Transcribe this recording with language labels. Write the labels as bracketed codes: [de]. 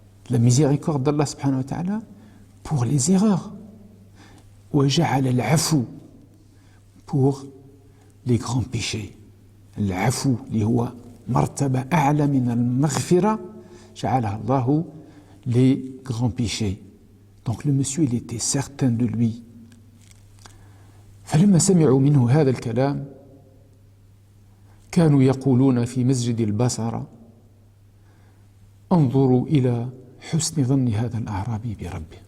[fr] La miséricorde d'Allah subhanahu wa ta'ala pour les erreurs. [ar] وجعل العفو [fr] pour les grands péchés. [ar] العفو اللي هو مرتبة أعلى من المغفرة جعلها الله [fr] les grands péchés. Donc le monsieur, il était certain de lui. [ar] فلما سمعوا منه هذا الكلام كانوا يقولون في مسجد البصرة انظروا إلى حسن ظن هذا الأعرابي بربه.